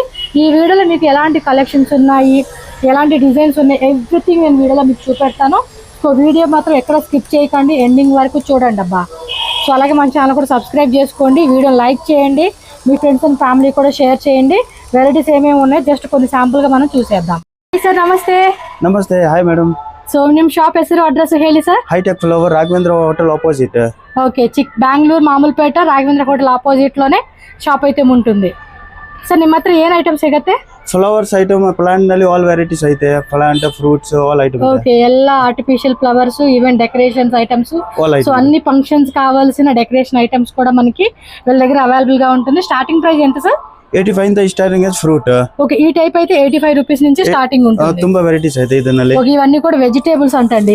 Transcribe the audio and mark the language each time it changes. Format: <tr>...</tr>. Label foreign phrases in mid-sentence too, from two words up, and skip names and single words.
<te>ఈ వీడియోలో మీకు ఎలాంటి కలెక్షన్స్ ఉన్నాయి, ఎలాంటి డిజైన్స్ ఉన్నాయి, ఎవ్రీథింగ్ నేను వీడియోలో మీకు చూపెడతాను. సో వీడియో మాత్రం ఎక్కడ స్కిప్ చేయకండి, ఎండింగ్ వరకు చూడండి అబ్బా. సో అలాగే మన ఛానల్ కూడా సబ్స్క్రైబ్ చేసుకోండి, వీడియో లైక్ చేయండి, మీ</te> <en>friends and family</en> <te>కూడా షేర్ చేయండి. వెరైటీస్ ఏమేమి ఉన్నాయి జస్ట్ కొన్ని శాంపుల్గా మనం చూసేద్దాం.</te> <kn>ಸರ್ ನಮಸ್ತೆ. ನಮಸ್ತೆ. ಹಾಯ್ ಮೇಡಮ್. ಸೊ ನಿಮ್ಮ ಶಾಪ್ ಹೆಸರು ಅಡ್ರೆಸ್ ಹೇಳಿ ಸರ್. ಹೈಟೆಕ್ ಫ್ಲವರ್ ರಾಘವೇಂದ್ರ ಹೋಟೆಲ್ ఆపోజిట్.</kn> <te>ఓకే, బెంగళూరు మామూలుపేట రాఘవేంద్ర హోటల్ ఆపోజిట్ లోనే షాప్ అయితే ఉంటుంది.</te> <kn>ಸರ್ ನಿಮ್ಮ ಹತ್ರ ಏನ್ ಐಟಮ್ ಸಿಗುತ್ತೆ?</kn> <en>flowers item,</en> <kn>ಪ್ಲಾಂಟ್ ನಲ್ಲಿ</kn> <en>all varieties</en> <kn>ಐತೆ,</kn> <en>plant fruits all item. ఓకే, ಎಲ್ಲ artificial flowers event decorations items.</en> <te>సో అన్ని ఫంక్షన్స్ కావాల్సిన</te> <en>decoration items</en> <te>కూడా మనకి వీళ్ళ దగ్గర అవైలబుల్ గా ఉంటుంది.</te> <en>starting price</en> <te>ఎంత సార్?</te> <en>85 starting is fruit.</en> <te>ఓకే, ఈ టైప్ అయితే 85 రూపీస్ నుంచి స్టార్టింగ్ ఉంటుంది.</te> <kn>ತುಂಬಾ వెరైటీస్ అయితే ಇದರಲ್ಲಿ.</kn> <te>ఓకే, ఇవన్నీ కూడా వెజిటేబుల్స్ అంటండి.</te>